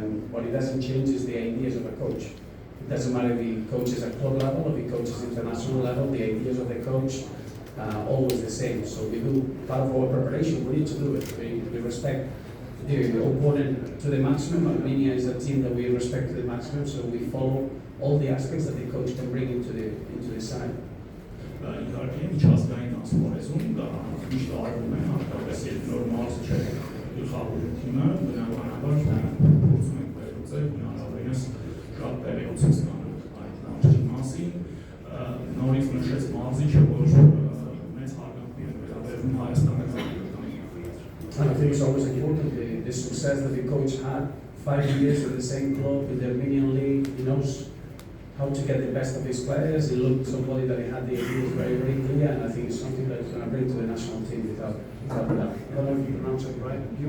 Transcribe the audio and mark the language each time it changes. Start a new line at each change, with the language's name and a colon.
English: What it doesn't change is the ideas of a coach. It doesn't matter if he coaches at club level or if he coaches international level, the ideas of the coach are always the same. So we do part of our preparation, we need to do it. We respect the opponent to the maximum. Armenia is a team that we respect to the maximum, so we follow all the aspects that the coach can bring into the side.
Armenian: Իհարկե միջազգային ասպարեզում դա միշտ արվում է, հատկապես երբ նոր մարզիչ է գլխավոր թիմը, բնականաբար փորձում ենք վերլուծել, հնարավորինս շատ տեղեկություն ստանալ այդ մարզիչի մասին, նորից նշեց մարզիչը, որ մեծ հարգանքի է վերաբերվում Հայաստանի հավաքականին։
English: I think it's always important the success that the coach had 5 years with the same club in the Armenian league. He knows how to get the best of his players. He looked somebody that he had the ideas very, very clear, and I think it's something that he's going to bring to the national team without doubt. I don't know if you pronounce it right.